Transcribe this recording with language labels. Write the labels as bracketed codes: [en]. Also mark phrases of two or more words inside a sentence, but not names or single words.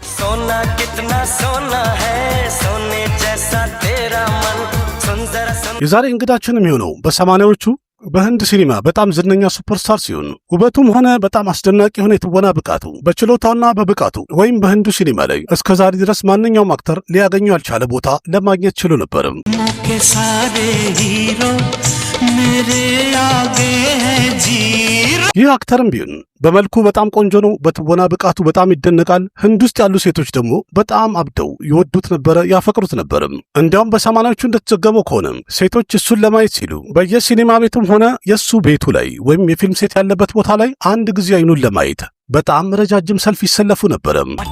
[hi] सोना कितना सोना है सोने जैसा तेरा मन सुंदर [am] የዛሬ እንግዳችን የሚሆነው በሰማንያዎቹ በህንድ ሲኒማ በጣም ዝነኛ ሱፐርስታር ሲሆን ውበቱም ሆነ በጣም አስደናቂ የሆነ የትወና ብቃቱ በችሎታውና በብቃቱ ወይም በህንዱ ሲኒማ ላይ እስከዛሬ ድረስ ማንኛውም አክተር ሊያገኘው ያልቻለ ቦታ ለማግኘት ችሎ ነበርም። ይህ አክተርም ቢሆን በመልኩ በጣም ቆንጆ ነው። በትወና ብቃቱ በጣም ይደነቃል። ህንድ ውስጥ ያሉ ሴቶች ደግሞ በጣም አብደው ይወዱት ነበረ፣ ያፈቅሩት ነበርም። እንዲያውም በሰማንያዎቹ እንደተዘገበው ከሆነ ሴቶች እሱን ለማየት ሲሉ በየሲኒማ ቤቱም ሆነ የሱ ቤቱ ላይ ወይም የፊልም ሴት ያለበት ቦታ ላይ አንድ ጊዜ አይኑን ለማየት በጣም ረጃጅም ሰልፍ ይሰለፉ ነበረም።